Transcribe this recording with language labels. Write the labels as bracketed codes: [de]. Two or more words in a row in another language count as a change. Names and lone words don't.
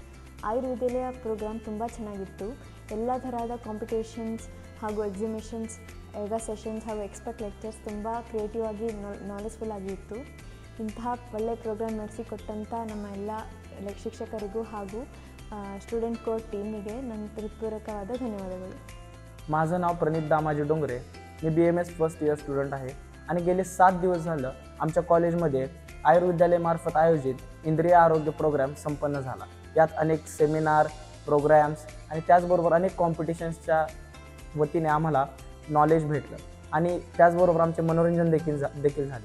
[kn] ಆಯುರ್ವೇದಲಯ ಪ್ರೋಗ್ರಾಮ್ ತುಂಬ ಚೆನ್ನಾಗಿತ್ತು. ಎಲ್ಲ ಥರದ ಕಾಂಪಿಟೇಷನ್ಸ್ ಹಾಗೂ ಎಕ್ಸಿಬಿಷನ್ಸ್, ಯೋಗ ಸೆಷನ್ಸ್ ಹಾಗೂ ಎಕ್ಸ್ಪರ್ಟ್ ಲೆಕ್ಚರ್ಸ್ ತುಂಬ ಕ್ರಿಯೇಟಿವ್ ಆಗಿ ನಾಲೆಜ್ಫುಲ್ ಆಗಿತ್ತು. ಇಂತಹ ಒಳ್ಳೆಯ ಪ್ರೋಗ್ರಾಮ್ ನಡೆಸಿಕೊಟ್ಟಂಥ ನಮ್ಮ ಎಲ್ಲ ಶಿಕ್ಷಕರಿಗೂ ಹಾಗೂ [en] student core teamಗೆ [kn] ನನ್ನ ಹೃದಯಪೂರ್ವಕವಾದ ಧನ್ಯವಾದಗಳು. [mr] माझं नाव प्रणित दामाजी डोंगरे. मी BMS [en] first year student [mr] आहे आणि गेले 7 दिवस झालं आमच्या कॉलेजमध्ये आयुर्विद्यालयामार्फत आयोजित इंद्रिय आरोग्य प्रोग्राम संपन्न झाला. यात अनेक सेमिनार, प्रोग्राम्स आणि त्याचबरोबर अनेक कॉम्पिटिशन्सच्या वतीने आम्हाला नॉलेज भेटलं आणि त्याचबरोबर आमचे मनोरंजन देखील झाले.